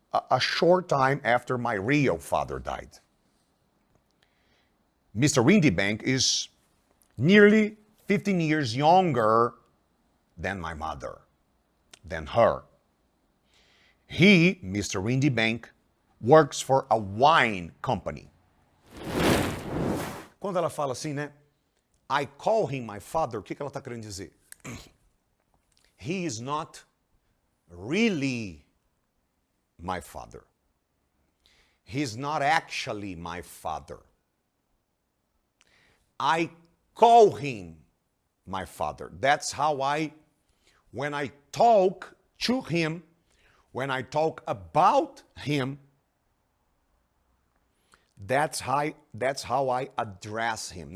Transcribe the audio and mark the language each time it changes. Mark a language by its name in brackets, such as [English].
[English] A short time after my real father died. Mr. Windybank is nearly 15 years younger than my mother, than her. He, Mr. Windy Bank, works for a wine company. [Portuguese] Quando ela fala assim, né? [English] I call him my father, [Portuguese] o que ela está querendo dizer? [English] He is not really my father. He's not actually my father. I call him my father. That's how when I talk to him, when I talk about him, that's how I address him.